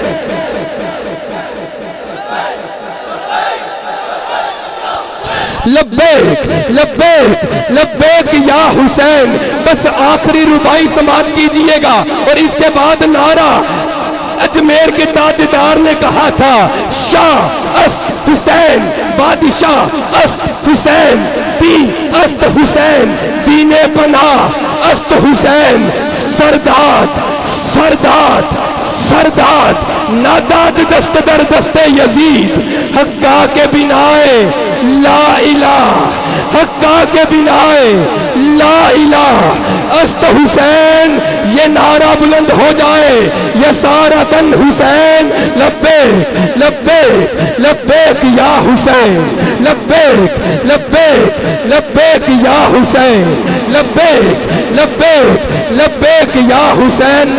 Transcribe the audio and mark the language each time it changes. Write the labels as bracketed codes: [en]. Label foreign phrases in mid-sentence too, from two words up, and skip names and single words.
[ar] لبیک لبیک لبیک یا حسین۔ [ur] بس آخری ربائی سماعت کیجئے گا اور اس کے بعد نعرہ اجمیر کے تاجدار نے کہا تھا، [fa] شاہ است حسین، بادشاہ است حسین، دین است حسین، دین پناہ است حسین، سرداد سرداد سرداد، ناداد دست در دست یزید، حقا کے بنائے [ar] لا الہ، [fa] حقا کے بنائے [ar] لا الہ [fa] است حسین۔ [ur] یہ نعرہ بلند ہو جائے، [ar] یسارتن حسین، لبیک لبیک لبیک یا حسین، لبیک لبیک لبیک یا حسین، لبیک لبیک لبیک یا حسین۔